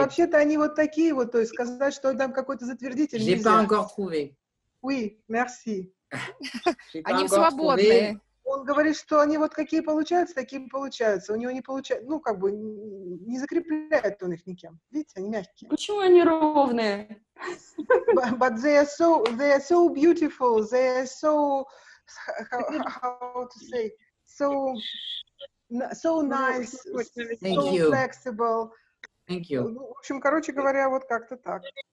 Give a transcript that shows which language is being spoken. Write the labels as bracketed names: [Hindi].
[Russian] вообще-то они вот такие вот, то есть сказать, что там какой-то затвердитель [French] J'ai [Russian] нельзя. [French] pas encore trouvé. Oui, merci. [Russian] Они свободные. Он говорит, что они вот какие получаются, такие получаются. У него не получается, ну, как бы не закрепляет он их никем. Видите, они мягкие. Почему они ровные? [English] But they are so beautiful. They are so, how to say, so nice, so flexible. Thank you. [Russian] В общем, короче говоря, вот как-то так.